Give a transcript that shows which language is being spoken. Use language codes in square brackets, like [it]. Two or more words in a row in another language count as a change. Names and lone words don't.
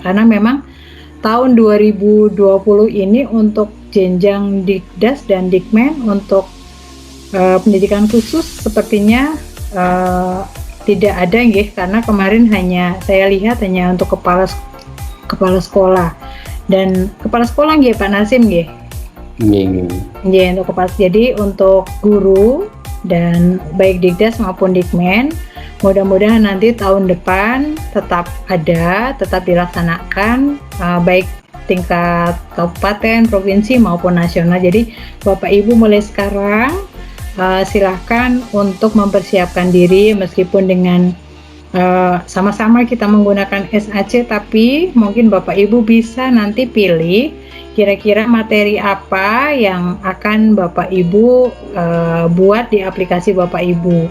[id] Karena memang tahun 2020 ini untuk jenjang Dikdas dan Dikmen untuk pendidikan khusus sepertinya tidak ada nggih, karena kemarin saya lihat hanya untuk kepala sekolah dan kepala sekolah nggih Pak Nasim nggih. Nggih, untuk kepala. Jadi untuk guru dan baik Dikdas maupun Dikmen, mudah-mudahan nanti tahun depan tetap dilaksanakan baik tingkat kabupaten, provinsi maupun nasional. Jadi Bapak Ibu mulai sekarang silahkan untuk mempersiapkan diri, meskipun dengan sama-sama kita menggunakan SAC, tapi mungkin Bapak Ibu bisa nanti pilih kira-kira materi apa yang akan Bapak Ibu buat di aplikasi Bapak Ibu.